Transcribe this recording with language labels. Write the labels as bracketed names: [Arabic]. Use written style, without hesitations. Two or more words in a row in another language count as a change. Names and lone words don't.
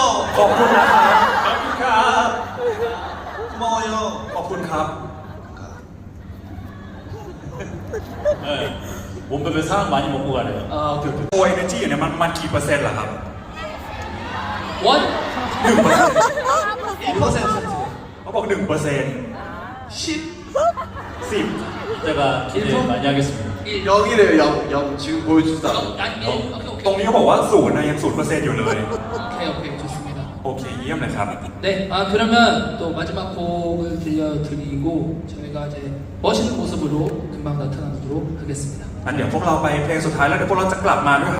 [Thai] ขอบคุณนะครับ [Korean] 고마워요. [Thai] ขอบคุณครับ [Korean] 네. 몸베베 사랑 많이 먹고 가네요. 아, 오케이, 오케이. [Thai] ตัว energy อยู่เนี่ยมันกี่เปอร์เซ็นต์ล่ะครับ [Korean] 원? 1%. [Thai] เขาบอก1%เปอร์เซ็นต์ 10. 10 [Korean] 이따가 기대 많이 하겠습니다. 0이래요, 0. 지금 보여준다. 아니, 오케이, [Thai] ตรงนี้เขาบอกว่า0นะยัง0%อยู่เลย [Korean] 오케이, 좋습니다. [Thai] โอเคเยี่ยมเลยครับ [Korean] 네, 그러면 또 마지막 곡을 들려드리고 저희가 이제 멋있는 모습으로 금방 나타나도록 하겠습니다. [Thai] งั้นเดี๋ยวพวกเราไปเพลงสุดท้ายแล้วเดี๋ยวพวกเราจะกลับมาด้วย